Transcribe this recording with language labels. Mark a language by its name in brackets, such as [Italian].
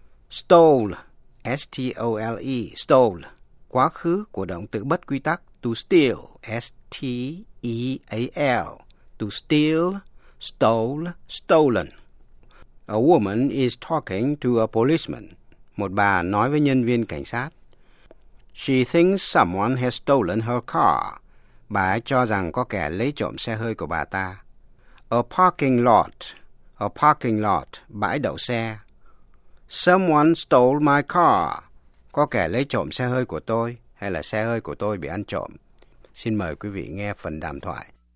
[English] Stole, S-T-O-L-E, stole, [Vietnamese] quá khứ của động từ bất quy tắc, [English] to steal, S-T-E-A-L, to steal, stole, stolen. A woman is talking to a policeman, [Vietnamese] một bà nói với nhân viên cảnh sát. [English] She thinks someone has stolen her car. [Vietnamese] Bà ấy cho rằng có kẻ lấy trộm xe hơi của bà ta. [English] A parking lot, [Vietnamese] bãi đậu xe. [English] Someone stole my car. [Vietnamese] Có kẻ lấy trộm xe hơi của tôi, hay là xe hơi của tôi bị ăn trộm. Xin mời quý vị nghe phần đàm thoại.